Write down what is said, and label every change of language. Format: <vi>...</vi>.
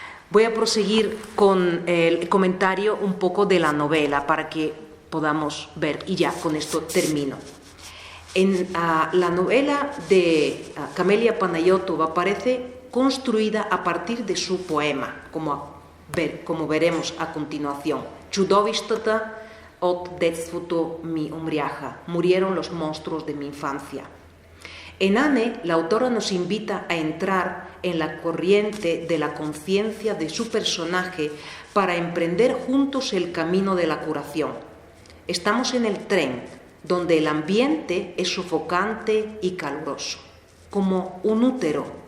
<es>Voy a proseguir con el comentario un poco de la novela para que podamos ver, y ya con esto termino. En la novela de Camelia Panayotova aparece construida a partir de su poema, como veremos a continuación.</es> <bg>Чудовищата от детството ми умряха.</bg> <es>Murieron los monstruos de mi infancia. En Anne, la autora nos invita a entrar en la corriente de la conciencia de su personaje para emprender juntos el camino de la curación. Estamos en el tren, donde el ambiente es sofocante y caluroso, como un útero.</es>